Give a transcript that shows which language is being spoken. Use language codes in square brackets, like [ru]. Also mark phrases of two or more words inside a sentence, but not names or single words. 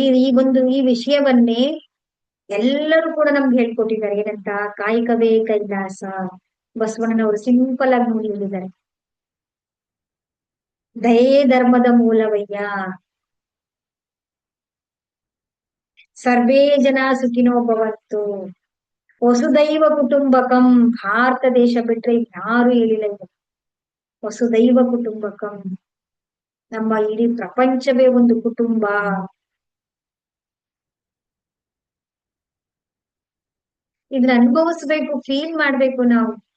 [kn] ಈ ವಿಷಯವನ್ನೇ ಎಲ್ಲರೂ ಕೂಡ ನಮ್ಗೆ ಹೇಳ್ಕೊಟ್ಟಿದ್ದಾರೆ. ಏನಂತ? ಕಾಯಕವೇ ಕೈಲಾಸ. ಬಸವಣ್ಣನವರು ಸಿಂಪಲ್ ಆಗಿ ನೋಡಿ ಹೇಳಿದ್ದಾರೆ, ದಯೇ ಧರ್ಮದ ಮೂಲವಯ್ಯ, [sa] ಸರ್ವೇ ಜನ ಸುಖಿನೋ ಭವಂತು, ವಸುದೈವ ಕುಟುಂಬಕಂ. [kn] ಭಾರತ ದೇಶ ಬಿಟ್ರೆ ಯಾರು ಹೇಳಿಲ್ಲ ಇದು. [sa] ವಸುದೈವ ಕುಟುಂಬಕಂ, [kn] ನಮ್ಮ ಇಡೀ ಪ್ರಪಂಚವೇ ಒಂದು ಕುಟುಂಬ. ಇದನ್ನ ಅನುಭವಿಸ್ಬೇಕು, ಫೀಲ್ ಮಾಡ್ಬೇಕು ನಾವು.